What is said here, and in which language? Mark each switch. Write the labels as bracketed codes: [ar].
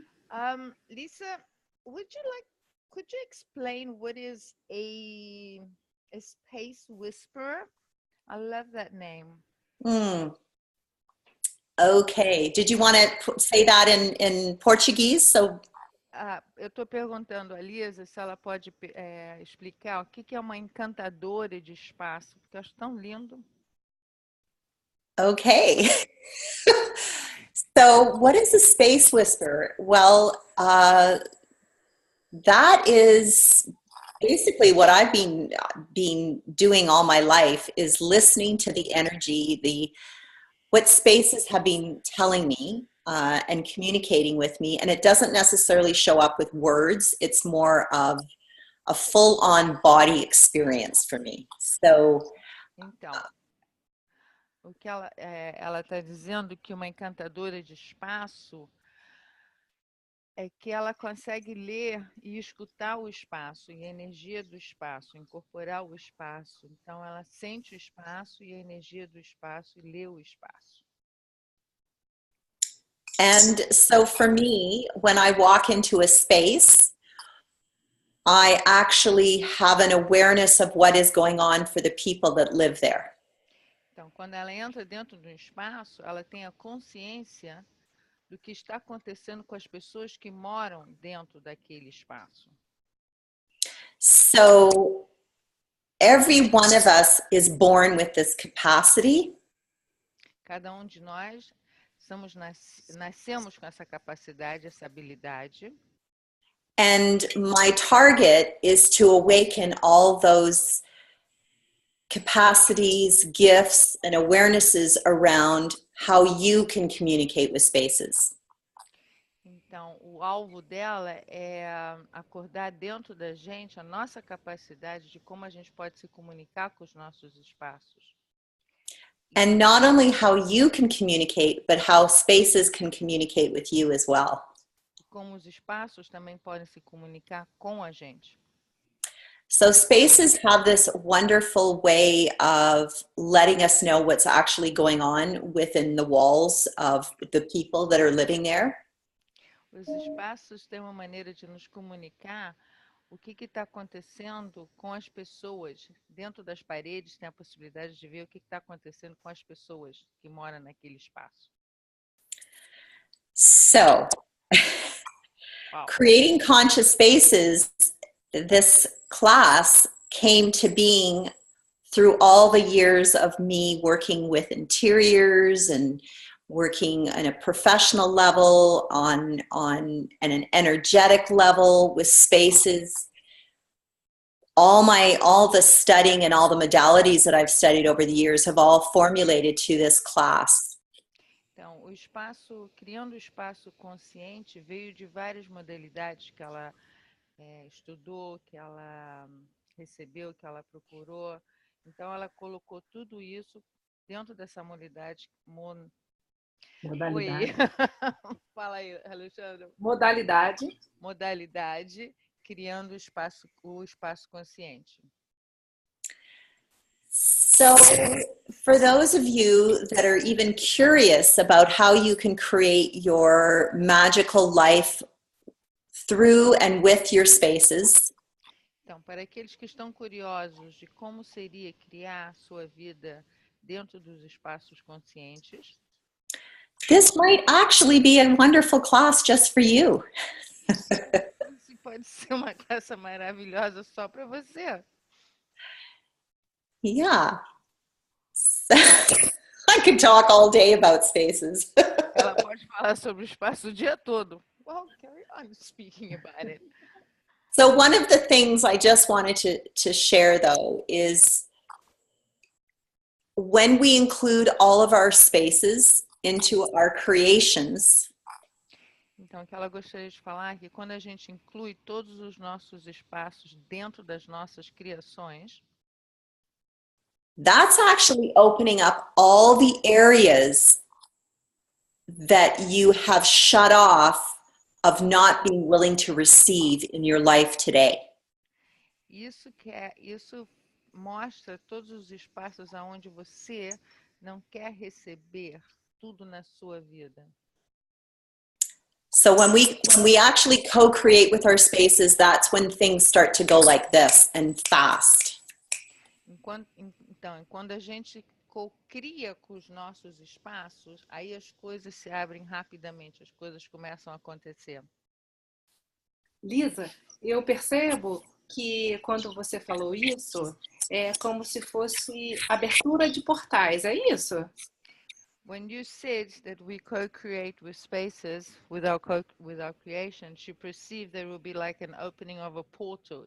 [en] Welcome. Lisa, would you like? Could you explain what is a space whisperer? I love that name. Hmm. Okay. Did you want to say that in Portuguese? So [pt] Eu estou perguntando a Lisa se ela pode explicar o que é uma encantadora de espaço, porque eu acho tão lindo. [en] okay. So what is a space whisper? Well, that is basically what I've been doing all my life, is listening to the energy, what spaces have been telling me and communicating with me. And it doesn't necessarily show up with words. It's more of a full-on body experience for me. So [pt] Então, o que ela está dizendo que uma encantadora de espaço é que ela consegue ler e escutar o espaço e a energia do espaço, incorporar o espaço. Então, ela sente o espaço e a energia do espaço e lê o espaço. [en] And so for me, when I walk into a space, I actually have an awareness of what is going on for the people that live there. [pt] Então, quando ela entra dentro do espaço, ela tem a consciência do que está acontecendo com as pessoas que moram dentro daquele espaço. [en] So every one of us is born with this capacity. [pt] Cada de nós nascemos com essa capacidade, essa habilidade. [en] And my target is to awaken all those capacities, gifts, and awarenesses around how you can communicate with spaces. [pt] Então, o alvo dela é acordar dentro da gente a nossa capacidade de como a gente pode se comunicar com os nossos espaços. [en] And not only how you can communicate, but how spaces can communicate with you as well. [pt] Como os espaços também podem se comunicar com a gente. [en] So spaces have this wonderful way of letting us know what's actually going on within the walls of the people that are living there. [pt] Os espaços têm uma maneira de nos comunicar o que está acontecendo com as pessoas. Dentro das paredes tem a possibilidade de ver o que está acontecendo com as pessoas que moram naquele espaço. [en] So, Wow. Creating Conscious Spaces, this class came to being through all the years of me working with interiors and working on a professional level, on an energetic level with spaces. All the studying and all the modalities that I've studied over the years have all formulated to this class. [pt] Então, criando o espaço consciente, veio de várias modalidades que ela estudou, que ela recebeu, que ela procurou. Então, ela colocou tudo isso dentro dessa modalidade. Modalidade. Fala aí, Alexandre. Modalidade, criando o espaço consciente. [en] So, for those of you that are even curious about how you can create your magical life through and with your spaces, [pt] então, para aqueles que estão curiosos de como seria criar a sua vida dentro dos espaços conscientes, [en] this might actually be a wonderful class just for you. [pt] Isso pode ser uma classe maravilhosa só para você. [en] Yeah. I could talk all day about spaces. [pt] Ela pode falar sobre o espaço o dia todo. [en] Well, carry on speaking about it. So one of the things I just wanted to share, though, is when we include all of our spaces into our creations, [pt] Então, o que ela gostaria de falar é que quando a gente inclui todos os nossos espaços dentro das nossas criações, [en] that's actually opening up all the areas that you have shut off of not being willing to receive in your life today. [pt] isso mostra todos os espaços aonde você não quer receber tudo na sua vida. [en] So when we actually co-create with our spaces, that's when things start to go like this and fast. [pt] Então, quando a gente cria com os nossos espaços, aí as coisas se abrem rapidamente, as coisas começam a acontecer. Lisa, eu percebo que quando você falou isso, é como se fosse abertura de portais, é isso? [en] When you said that we co-create with spaces with our creation, she perceived there will be like an opening of a portal.